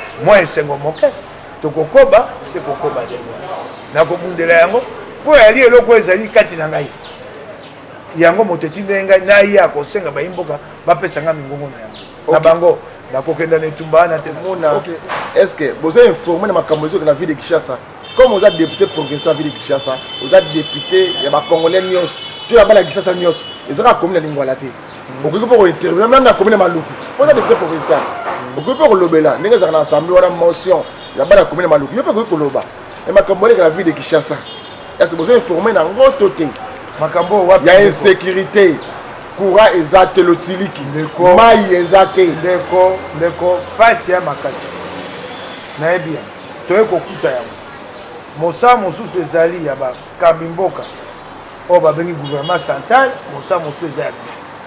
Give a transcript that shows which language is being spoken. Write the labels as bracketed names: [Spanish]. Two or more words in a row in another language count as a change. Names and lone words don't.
[Lingala] Mwa esengo moke, tokokoba, se kokoba ndenge wana. Nakobundela yango, po yali eloko ezali kati na ngai. Yango moto etindeli ngai, naye akosenga bayi mboka, bapesa nga mingongo na yango. Na Ok. bango, nakokenda na etumba wana te. Mona. Ok. [French] Est-ce que vous êtes informé de ma campagne na ville de Kinshasa? Comme vous êtes député provincial de la ville de Kinshasa, vous êtes député, il y a des Congolais nyonso, tout là-bas la Kinshasa nyonso, ils ont la commune de Lingwala te. Vous pouvez pas intervenir, même la commune de Maluku. Vous êtes député provincial. Vous pouvez pas le lobela. Vous avez l'assemblée, la motion, il y a pas la commune de Maluku. Vous pouvez pas le loba. [Lingala] Et makambo eleka na [French] ville de [Lingala] Kinshasa. [French] Est-ce que vous informé [Lingala] na ngo to te? Makambo wapi, Ya ndeko? insécurité. Courant eza te, lotiliki. Ndeko. Mai eza te. Ndeko, ndeko, pasi ya makasi. Nayebi ya. Toye kokuta yango. Mosa mosusu ezali ya bakambi mboka. Oyo babengi gouvernement central, mosa mosusu eza ya biso.